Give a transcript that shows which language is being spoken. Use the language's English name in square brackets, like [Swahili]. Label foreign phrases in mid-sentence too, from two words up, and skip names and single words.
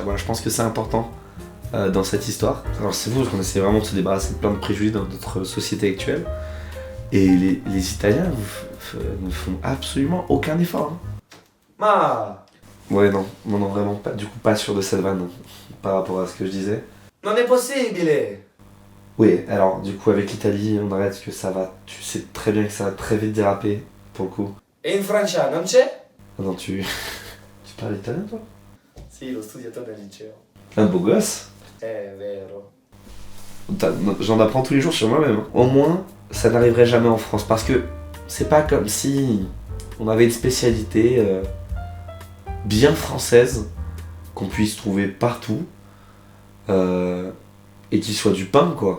[French] Voilà, je pense que c'est important dans cette histoire. Alors c'est fou parce qu'on essaie vraiment de se débarrasser de plein de préjugés dans notre société actuelle. Et les Italiens ne font absolument aucun effort. Ouais, non, vraiment pas. Du coup, pas sûr de cette vanne, non, par rapport à ce que je disais. [Italian] Non è possibile! [French] Oui, alors du coup, avec l'Italie, on arrête que ça va. Tu sais très bien que ça va très vite déraper, pour le coup. [Italian] E in Francia non c'è? [French] Ah non, tu parles italien, toi? [Italian] Sì, l'ho studiato nel liceo. [French] Un beau gosse. [Italian] Vero. [French] J'en apprends tous les jours sur moi-même. Au moins, ça n'arriverait jamais en France, parce que c'est pas comme si on avait une spécialité bien française qu'on puisse trouver partout et qui soit du pain, quoi.